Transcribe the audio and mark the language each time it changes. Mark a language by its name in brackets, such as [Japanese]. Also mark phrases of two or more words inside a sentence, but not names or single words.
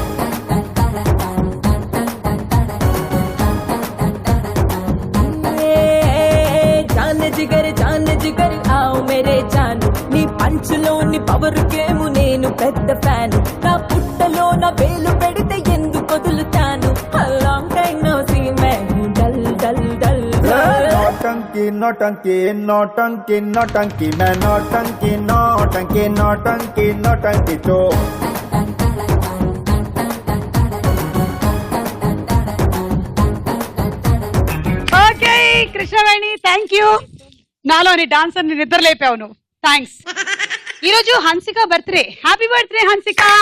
[Hindi] जान जिगर आओ मेरे जानू, [Telugu] నీ పంచులోని పవర్ గేము నేను పెద్ద ఫ్యాను, నా పుట్టలో నా వేలు పెడితే ఎందుకు వదులుతాను, [English] long time no see me [Hindi] नौटंकी नौटंकी नौटंकी नौटंकी मैं नौटंकी नौटंकी नौटंकी नौटंकी चो [Telugu] ఓకే కృష్ణవేణి [English] thank you. [Telugu] నాలోని డాన్సర్ ని నిద్ర లేపావు నువ్వు. థ్యాంక్స్. ఈ రోజు హన్సిక బర్త్డే. [English] happy birthday [Telugu] హన్సిక.